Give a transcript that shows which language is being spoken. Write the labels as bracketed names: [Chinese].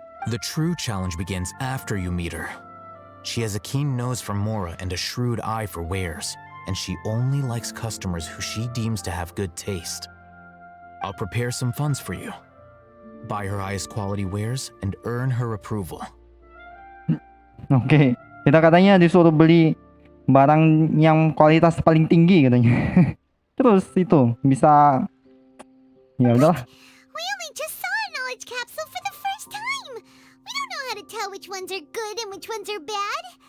[English] The true challenge begins after you meet her. She has a keen nose for mora and a shrewd eye for wares, and she only likes customers who she deems to have good taste. I'll prepare some funds for you. Buy her highest quality wares and earn her approval. [Indonesian] Oke, kita katanya disuruh beli barang yang kualitas paling tinggi katanya. Terus itu bisa, ya udahlah. [English] We only just saw a knowledge capsule for the first time. We don't know how to tell which ones are good and which ones are bad.